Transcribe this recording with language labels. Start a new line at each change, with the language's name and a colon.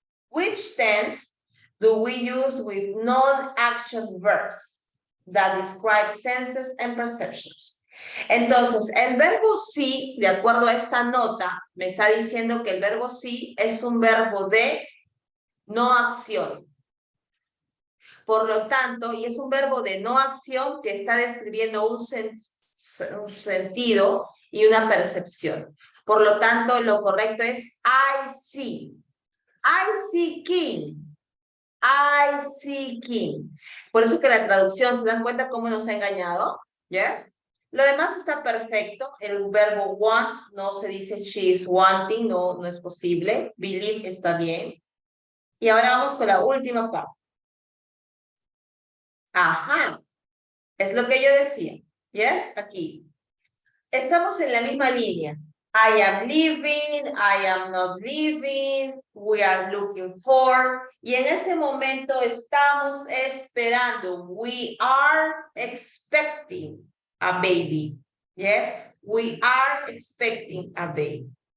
English: Which tense do we use with non-action verbs that describe senses and perceptions?
Spanish: Entonces, el verbo sí, de acuerdo a esta nota, me está diciendo que el verbo sí es un verbo de no acción. Por lo tanto, y es un verbo de no acción que está describiendo un sentido y una percepción. Por lo tanto, lo correcto es
English: I see. I see King. I see King.
Spanish: Por eso que la traducción, ¿se dan cuenta cómo nos ha engañado? Yes. Lo demás está perfecto. El verbo want no se dice
English: she is wanting,
Spanish: no es posible. Believe está bien. Y ahora vamos con la última parte. Ajá. Es lo que yo decía. Yes, aquí. Estamos en la misma línea.
English: I am leaving, I am not leaving, we are looking for.
Spanish: Y en este momento estamos esperando.
English: We are expecting a baby. Yes, we are expecting a baby.